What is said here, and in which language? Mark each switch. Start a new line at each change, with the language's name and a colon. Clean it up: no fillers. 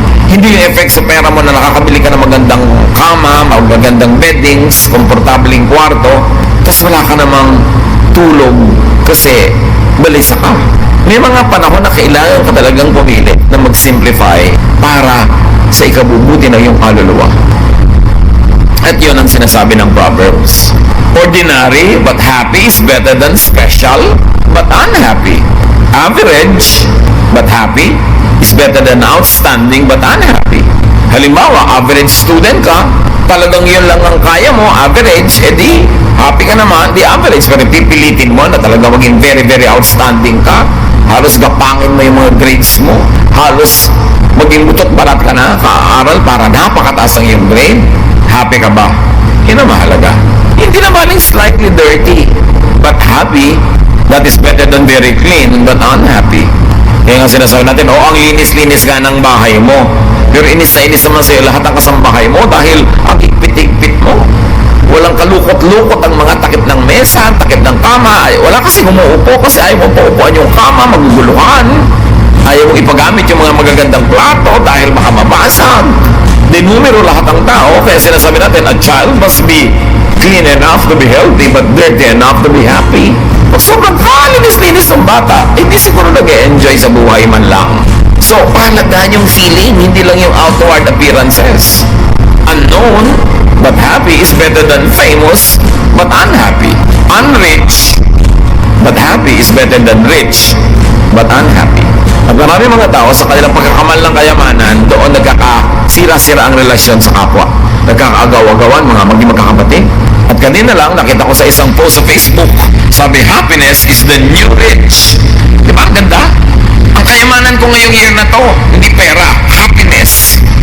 Filipino: Hindi yung effect sa pera mo na nakakabili ka ng magandang kama, magandang beddings, komportabling kwarto, tapos wala ka namang tulog kasi balisa ka. May mga panahon na kailangan ka talagang pumili na mag-simplify para sa ikabubuti ng iyong kaluluwa. At yun ang sinasabi ng Proverbs.
English: Ordinary but happy is better than special but unhappy. Average but happy is better than outstanding but unhappy.
Filipino: Halimbawa, average student ka, talagang yun lang ang kaya mo, average, edi happy ka naman, di average. Pero pipilitin mo na talaga maging
English: very, very outstanding
Filipino: ka. Halos gapangin mo yung mga grades mo. Halos maging butot balat ka na, kaaral para napakataas ang iyong grade. Happy ka ba? Yun ang mahalaga. Hindi naman yung
English: slightly dirty, but happy, that is better than very clean, but unhappy.
Filipino: Kaya nga sinasabi natin, ang linis-linis ka ng bahay mo. Pero inis na inis naman sa'yo lahat ng kasambahay mo dahil ang higpit-higpit mo. Walang kalukot-lukot ang mga takip ng mesa, takip ng kama. Wala kasi umuupo kasi ayaw mo paupuan yung kama, maguguluhan. Ayaw mong ipagamit yung mga magagandang plato dahil baka mabasag. Dinumero lahat ang tao, kaya sinasabi natin,
English: a child must be clean enough to be healthy, but dirty enough to be happy.
Filipino: Pag sobrang kalinis-linis ng bata, hindi siguro nag-e-enjoy sa buhay man lang. So, pahalagaan yung feeling, hindi lang yung outward appearances.
English: Unknown, but happy is better than famous, but unhappy. Unrich, but happy is better than rich, but unhappy.
Filipino: At marami mga tao sa kanilang pagkakamal ng kayamanan, doon nagkakasira-sira ang relasyon sa kapwa. Nagkakaagaw-agawan mga maging magkakapatid. At kanina lang, nakita ko sa isang post sa Facebook, sabi,
English: happiness is the new rich.
Filipino: Di ba? Ang ganda? Ang kayamanan ko ngayong year na to, hindi pera, happiness.